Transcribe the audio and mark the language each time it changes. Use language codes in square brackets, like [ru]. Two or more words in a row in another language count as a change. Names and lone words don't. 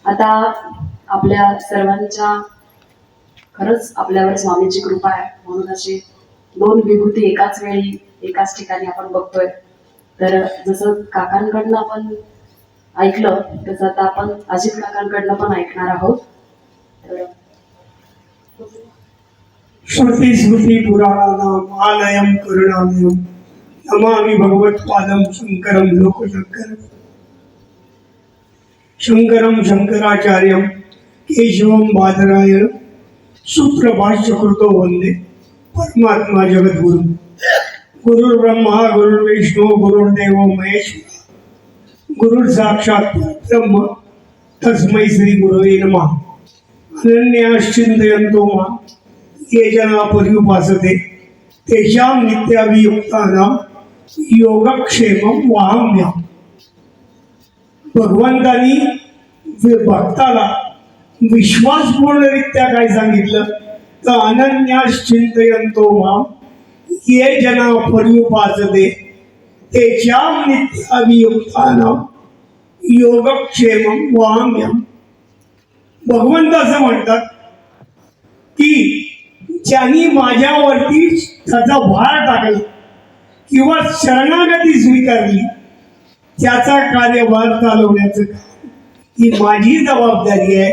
[mr] आता आपल्या सर्वांच्या खरंच आपल्यावर स्वामीची कृपा आहे, म्हणून अशी दोन विभूती एकाच वेळी एकाच ठिकाणी आपण बघतोय। तर जसं काकांकडनं आपण ऐकलं तसं आता आपण अजित काकांकडनं पण ऐकणार आहोत। तर [sa] श्रुती स्मृती पुराणानाम आलयम करुणामयम नमामि भगवत्पादं शंकरं लोकशंकरं। शंकरं शंकराचार्यं केशवं बादरायण सुप्रभाष्यकृतो वंदे परमात्मा जगद्गुरु। गुरुर्ब्रह्मा गुरुर्विष्णु गुरुर्देवो महेश्वर गुरुर्साक्षात् परब्रह्म तस्मै श्री गुरवे नमः। अनन्याश्चिन्तयन्तो मां ये जना पर्युपासते तेषां नित्याभियुक्तानां योगक्षेमं वहाम्यहम्। [mr] भगवंतानी भक्ताला विश्वासपूर्णरित्या काय सांगितलं तर [sa] अनन्याश्चिन्तयन्तो मां ये जना पर्युपासते तेषां नित्याभियुक्तानां योगक्षेमं वहाम्यहम्। [mr] भगवंत असं म्हणतात की ज्यांनी माझ्यावरती त्याचा भार टाकला किंवा शरणागती स्वीकारली त्याचा कार्यभार चालवण्याचं काम ही माझी जबाबदारी आहे।